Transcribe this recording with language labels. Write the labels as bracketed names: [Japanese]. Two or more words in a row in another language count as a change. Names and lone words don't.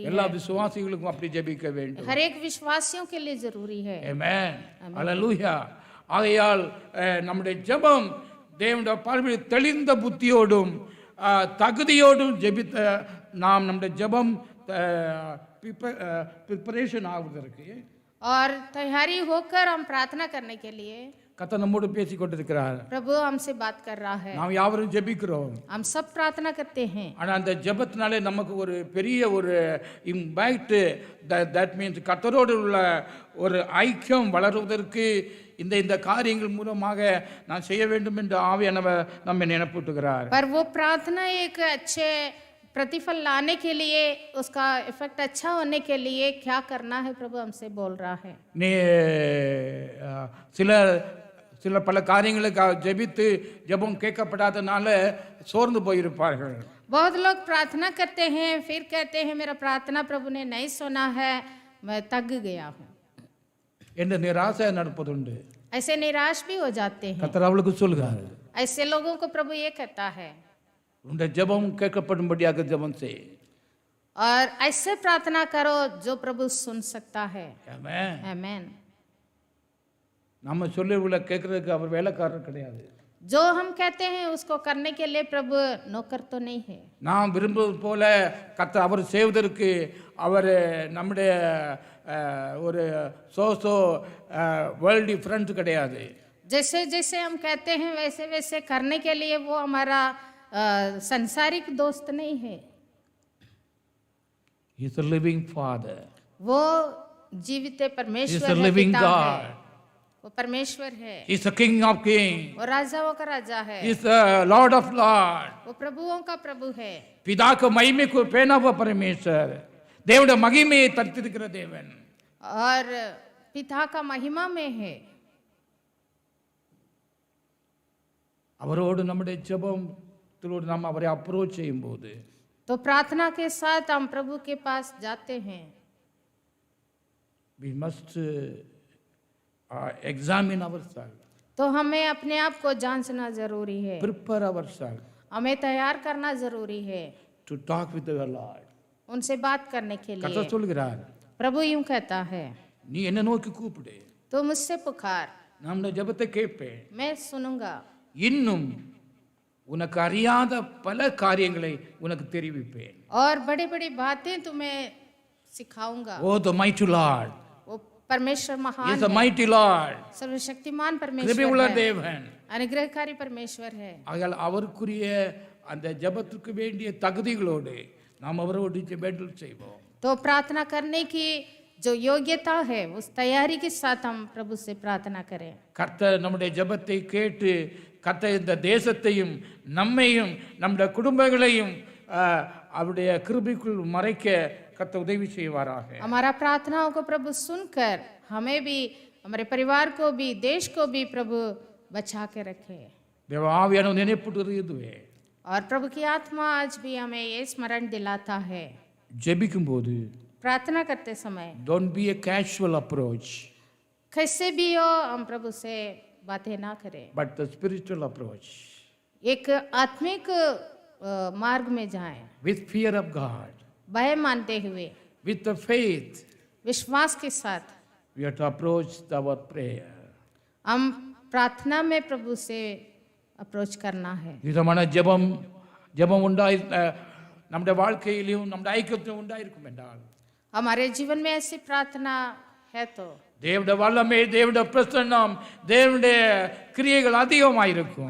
[Tamil] எல்லா [Hindi] है, [Tamil] விசுவாசிகளுக்கும் அப்படி ஜெபிக்க வேண்டும். [Hindi] हर एक विश्वासियों के लिए जरूरी है. [Tamil] ஆமென். அல்லேலூயா. ஆகையால் நம்முடைய ஜெபம் தேவனுடைய பார்வையில் தெளிந்த புத்தியோடும் தகுதியோடும் ஜெபித்த நாம் நம்முடைய ஜெபம் ப்ரிப்பரேஷன் ஆகுவதற்கு [Hindi] और तैयारी होकर हम प्रार्थना करने के लिए [Tamil] கர்த்தர் நம்மோடு பேசிக் கொண்டிருக்கிறார். [Hindi] प्रभु हमसे बात कर रहा है. [Tamil] நாம் யாவரும் ஜெபிக்கிறோம். [Hindi] हम सब प्रार्थना करते हैं. [Tamil] ஆனால் அந்த ஜெபத்தினாலே நமக்கு ஒரு பெரிய ஒரு [English] impact, that means [Tamil] கர்த்தரோடு உள்ள ஒரு ஐக்கியம் வளருவதற்கு இந்த இந்த காரியங்கள் மூலமாக நான் செய்ய வேண்டும் என்று ஆவியானவர் நம்மை நினைப்பூட்டுகிறார். [Hindi] पर वो प्रार्थना एक अच्छे प्रतिफल लाने के लिए, उसका इफेक्ट अच्छा होने के लिए क्या करना है प्रभु हमसे बोल रहा है. [Tamil] நீ சில பல காரியங்களுக்கு ஜெபித்து ஜெபம் கேட்கப்படாதனால சோர்ந்து போயிருப்பார்கள். [Hindi] बहुत लोग प्रार्थना करते हैं फिर कहते हैं मेरा प्रार्थना प्रभु ने नहीं सुना है, मैं थक गया हूँ, [Tamil] என்று நிராசை நடப்பதுண்டு. [Hindi] ऐसे निराश भी हो जाते हैं. [Tamil] கர்த்தர் அவளுக்கு சொல்கிறார், [Hindi] ऐसे लोगों को प्रभु ये कहता है [Tamil] உன்னுடைய ஜெபம் கேட்கப்படும்படியாக ஜெபம் செய். [Hindi] और ऐसे प्रार्थना करो जो प्रभु सुन सकता है. [Tamil] ஆமென். [Hindi] आमेन. [Tamil] நம்ம சொல்லுவல கேட்கறதுக்கு அவர் வேலைக்காரர் கிடையாது. [Hindi] जो हम कहते हैं उसको करने के लिए प्रभु नौकर तो नहीं है. [Tamil] நாம் விரும்புவது போல கர்த்தர் அவர் செய்வதற்கு அவர் நம்முடைய ஒரு [English] world friend [Tamil] கிடையாது. [Hindi] जैसे जैसे हम कहते हैं वैसे वैसे करने के लिए वो हमारा संसारिक दोस्त नहीं है. [English] He is a living father. [Hindi] वो जीवित परमेश्वर [English] He is a [Hindi] है, [English] living [Hindi] पिता [English] God. [Hindi] है. वो परमेश्वर है. [English] He is a king of kings. [Hindi] वो राजाओं का राजा है. [English] He is a lord of lords. [Hindi] वो प्रभुओं का प्रभु है. [Tamil] பிதாக்கு மகிமைக்கு பேணாவ பரமேஸ்வர், தேவனுடைய மகிமையை தரித்திருக்கிற தேவன். [Hindi] और पिता का महिमा में है. [Tamil] அவரோடு நம்முடைய ஜெபத்தோடு நாம் அவரை அப்ரோச் செய்யும்போது [Hindi] तो प्रार्थना के साथ हम प्रभु के पास जाते हैं. [English] we must examine ourselves, [Hindi] तो हमें अपने आप को जांचना जरूरी है. [English] prepare ourselves [Hindi] हमें तैयार करना जरूरी है [English] to talk with our Lord. [Hindi] उनसे बात करने के लिए. [Tamil] கர்த்தர் சொல்கிறார், [Hindi] प्रभु यूं कहता है [Tamil] நீ என்ன நோக்கி கூப்பிடு, [Hindi] तो मुझसे पुकार, [Tamil] நம்முடைய ஜெபத்தை கேட்பேன், [Hindi] मैं सुनूंगा [Tamil] இன்னும் உனக்கு அறியாத பல காரியங்களை உனக்கு தெரிவிப்பேன். [Hindi] और बड़ी बड़ी बातें तुम्हें सिखाऊंगा. [English] O the mighty Lord, [Hindi] वो परमेश्वर [English] he [Hindi] महान [English] is a [Hindi] है, [English] mighty Lord, [Hindi] सर्वशक्तिमान [Tamil] கிருபையுள்ள [Hindi] परमेश्वर है, [Tamil] தேவன். [Hindi] अनुग्रहकारी परमेश्वर है. [Tamil] ஆகையால் அவருக்குரிய அந்த ஜெபத்துக்கு வேண்டிய தகுதிகளோடு நாம் அவரோடு ஜெபம் செய்வோம். [Hindi] तो प्रार्थना करने की जो योग्यता है उस तैयारी के साथ हम प्रभु से प्रार्थना करें. [Tamil] கர்த்தர் நம்முடைய ஜெபத்தை கேட்டு கர்த்தர் இந்த தேசத்தையும் நம்மையும் நம்முடைய குடும்பங்களையும் அவருடைய கிருபைக்குள் மறைக்க கர்த்தர் உதவி செய்வாராக. [Hindi] हमारा प्रार्थनाओं को प्रभु सुनकर हमें भी, हमारे परिवार को भी, देश को भी प्रभु बचा के रखे. [Tamil] தேவ ஆவியானவர் நினைப்பூட்டுகிறது இதுவே. [Hindi] और प्रभु की आत्मा आज भी हमें ये स्मरण दिलाता है, [Tamil] ஜெபிக்கும் போது [Hindi] प्रार्थना करते समय [English] don't be a casual approach, [Hindi] कैसे भी हो हम प्रभु से बातें ना करें, [English] but the spiritual approach [Hindi] एक आत्मिक मार्ग में जाएं, [English] with fear of God, [Hindi] भय मानते हुए, [English] with the faith. [Hindi] विश्वास के साथ [English] We have to approach our prayer. [Hindi] हम प्रार्थना में प्रभु से अप्रोच करना है. [Tamil] விதமான ஜெபம் உண்டாய் நம்முடைய வாழ்க்கையிலும் நம்முடைய ஐக்கியத்திலும் உண்டாயிருக்கும் என்றால் [Hindi] हमारे जीवन में ऐसी प्रार्थना है तो [Tamil] தேவனுடைய வல்லமை, தேவனுடைய பிரசன்னம், தேவனுடைய கிரியைகள் அதிகமாயிருக்கும்.